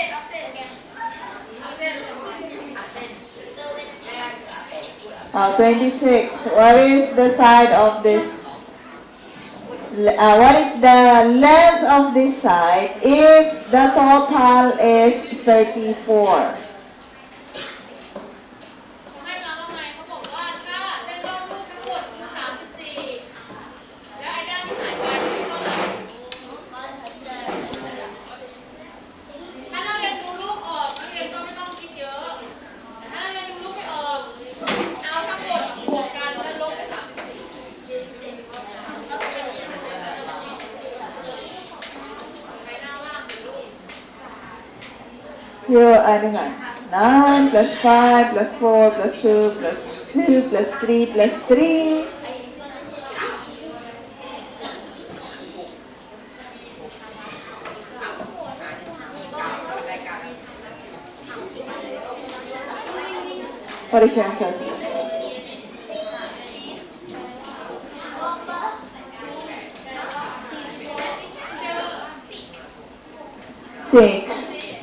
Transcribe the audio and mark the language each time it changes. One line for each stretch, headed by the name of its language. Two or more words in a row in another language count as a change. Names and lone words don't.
English: 26. What is the side of this? What is the length of this side if the total is 34?
Thai: ให้มาว่าไงเขาบอกว่าถ้าเส้นรอบรูปทั้งหมดคือ34แล้วไอ้ด้านที่หายไปคือเท่าไหร่ถ้านักเรียนดูรูปออกนักเรียนก็ไม่ต้องคิดเยอะแต่ถ้านักเรียนดูรูปไม่ออกเอาทั้งหมดบวกกันแล้วลบไป34ไปหน้าว่างดูรูป
Filipino: Ano nga?
English: 9 plus 5 plus 4 plus 2 plus 2 plus 3 plus 3. What is your answer? 6.